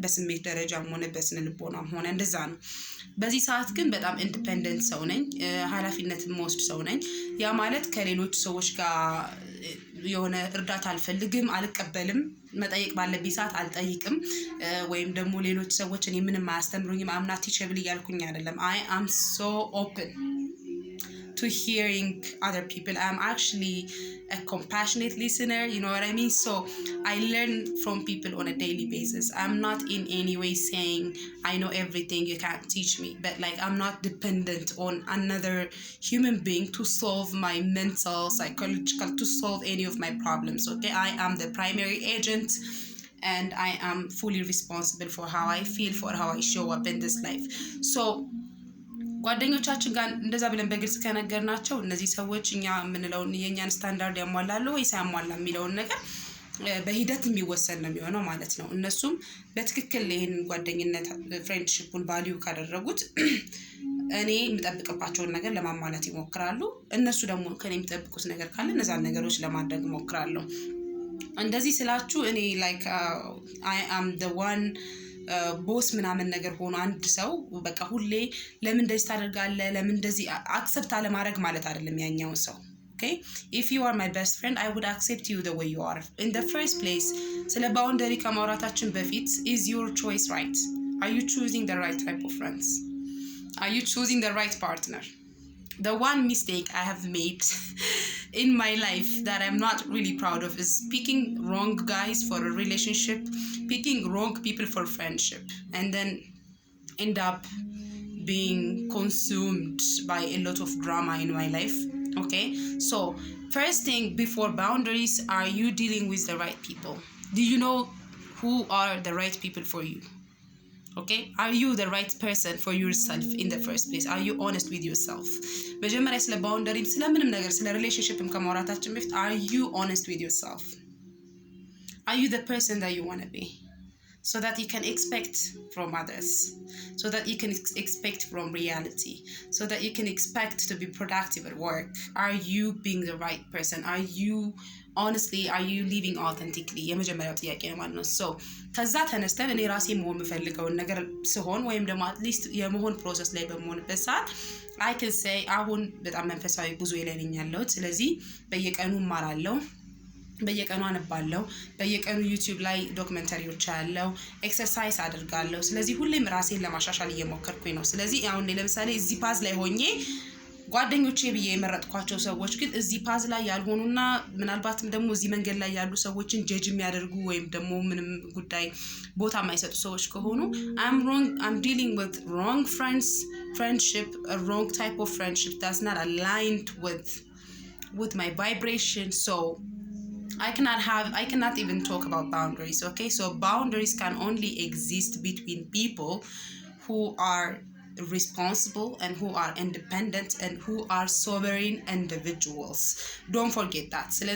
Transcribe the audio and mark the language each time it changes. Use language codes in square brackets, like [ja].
[am] በስሜት ደረጃም ሆነ በስነ ልቦናም ሆነ እንደዛ ነው። በዚህ ሰዓት ግን በጣም ኢንዲፔንደንት ሰው ነኝ፣ ኃላፊነት የምወስድ ሰው ነኝ። ያ ማለት ከሌሎች ሰዎች ጋር የሆነ እርዳታ አልፈልግም፣ አልቀበልም፣ መጠየቅ ባለብኝ ሰዓት አልጠይቅም፣ ወይም ደግሞ ሌሎች ሰዎች እኔ ምንም አያስተምሩኝም [en] I'm not teachable [am] እያልኩኝ አይደለም። [en] I am so open to hearing other people. I'm actually a compassionate listener, you know what I mean? So I learn from people on a daily basis. I'm not in any way saying I know everything, you can't teach me, but like I'm not dependent on another human being to solve my mental, psychological, to solve any of my problems. Okay, I am the primary agent and I am fully responsible for how I feel, for how I show up in this life. [am] So ጓደኞቻችን ጋር እንደዛ ብለን በግልጽ ከነገርናቸው እነዚህ ሰዎች እኛ የምንለው የኛን ስታንዳርድ ያሟላሉ ወይስ አያሟላም የሚለውን ነገር በሂደት የሚወሰን ነው የሚሆነው ማለት ነው። እነሱም በትክክል ይሄን ጓደኝነት ፍሬንድሺፑን ቫልዩ ካደረጉት እኔ የምጠብቅባቸውን ነገር ለማሟላት ይሞክራሉ። እነሱ ደግሞ ከኔ የሚጠብቁት ነገር ካለ እነዛን ነገሮች ለማድረግ ይሞክራሉ። እንደዚህ ስላችሁ እኔ ላይክ [en] I am the one [am] ቦስ ምናምን ነገር ሆኖ አንድ ሰው በቃ ሁሌ ለምን እንደዚህ ታደርጋለህ ለምን እንደዚህ አክሰፕት አለማድረግ ማለት አይደለም ያኛው ሰው። [en] okay, if you are my best friend I would accept you the way you are. In the first place, [am] ስለ ባውንደሪ ከማውራታችን በፊት [en] is your choice right? Are you choosing the right type of friends? Are you choosing the right partner? The one mistake I have made in my life that I'm not really proud of is picking wrong guys for a relationship, picking wrong people for friendship, and then end up being consumed by a lot of drama in my life. Okay, so first thing before boundaries, are you dealing with the right people? Do you know who are the right people for you? Okay, are you the right person for yourself in the first place? Are you honest with yourself? [am] መጀመሪያ ስለ ባውንደሪ ስለምንም ነገር ስለ ሪሌሽንሺፕም ከማውራታችን በፊት [en] are you honest with yourself? Are you the person that you want to be? So that you can expect from others, so that you can expect from reality, so that you can expect to be productive at work. Are you being the right person? Are you honestly are you living authentically [am] የመጀመሪያው ጥያቄ ነው ማለት ነው። ሶ ከዛ ተነስተን እኔ ራሴ መሆን የምፈልገውን ነገር ሲሆን ወይም ደግሞ አትሊስት የመሆን ፕሮሰስ ላይ በመሆንበት ሰዓት [en] I can say [am] አሁን በጣም መንፈሳዊ ጉዞ ላይ ነኝ ያለሁት። ስለዚህ በየቀኑ እማራለሁ፣ በየቀኑ አነባለሁ፣ በየቀኑ ዩቲዩብ ላይ ዶክመንተሪዎች አያለሁ፣ ኤክሰርሳይዝ አድርጋለሁ። ስለዚህ ሁሌም ራሴን ለማሻሻል እየሞከርኩኝ ነው። ስለዚህ አሁን ለምሳሌ እዚህ ፓዝ ላይ ሆኜ ጓደኞቼ ብዬ የመረጥኳቸው ሰዎች ግን እዚህ ፓዝ ላይ ያልሆኑና ምናልባትም ደግሞ እዚህ መንገድ ላይ ያሉ ሰዎችን ጀጅ የሚያደርጉ ወይም ደግሞ ምንም ጉዳይ ቦታ የማይሰጡ ሰዎች ከሆኑ [en] I'm dealing with wrong friendship, a wrong type of friendship that's not aligned with my vibration. So I cannot even talk about boundaries, okay? So boundaries can only exist between people who are responsible and who are independent and who are sovereign individuals. Don't forget that.